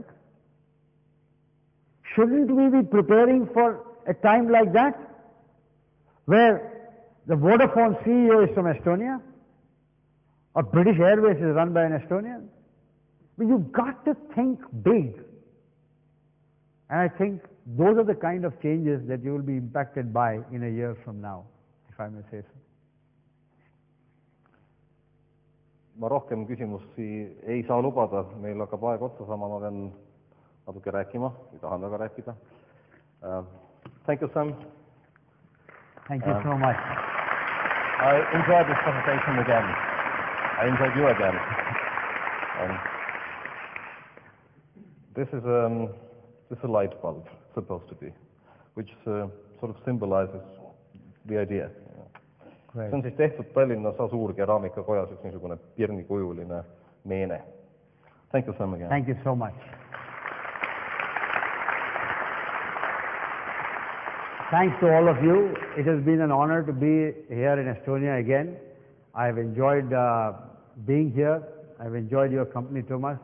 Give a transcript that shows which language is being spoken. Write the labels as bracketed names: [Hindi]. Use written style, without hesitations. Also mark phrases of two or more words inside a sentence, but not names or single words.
[English] Shouldn't we be preparing for a time like that, where the Vodafone CEO is from Estonia, or British Airways is run by an Estonian? But you've got to think big. And I think those are the kind of changes that you will be impacted by in a year from now, if I may say so. [Estonian] Ma rohkem küsimusi ei saa lubada, meil hakkab aeg otsa saama, ma pean natuke rääkima, või tahan väga rääkida. [English] Thank you, Sam. Thank you so much. I enjoyed this presentation again. I enjoyed you again. This is a light bulb, supposed to be, which sort of symbolizes the idea. Great. [Estonian] See on siis tehtud Tallinna Suurkeraamikakojas üks niisugune pirnikujuline meene. [English] Thank you, Sam, again. Thank you so much. Thanks to all of you. It has been an honor to be here in Estonia again. I have enjoyed being here. I have enjoyed your company, Thomas.